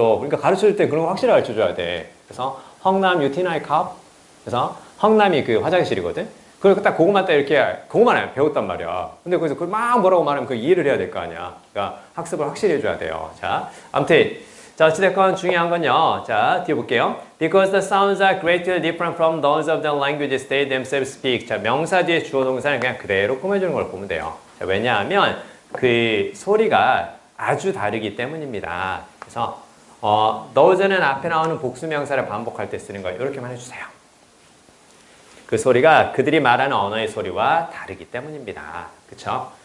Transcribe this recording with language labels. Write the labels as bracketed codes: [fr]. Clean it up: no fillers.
[ko] 그러니까 가르쳐줄 때 그런 거 확실히 가르쳐줘야 돼. 그래서 헝남 유티나이 컵. 그래서 헝남이 그 화장실이거든. 그걸 딱 그것만 딱 이렇게 그것만 배웠단 말이야. 근데 거기서 그걸 막 뭐라고 말하면 그 이해를 해야 될 거 아니야. 그러니까 학습을 확실히 해줘야 돼요. 자, 아무튼 자, 어찌됐건 중요한 건요. 자, 뒤에 볼게요. [en] Because the sounds are greatly different from those of the languages they themselves speak. [ko] 자, 명사 뒤에 주어 동사는 그냥 그대로 꾸며주는 걸 보면 돼요. 자, 왜냐하면 그 소리가 아주 다르기 때문입니다. 그래서 those는 앞에 나오는 복수 명사를 반복할 때 쓰는 거 이렇게만 해주세요. 그 소리가 그들이 말하는 언어의 소리와 다르기 때문입니다. 그쵸?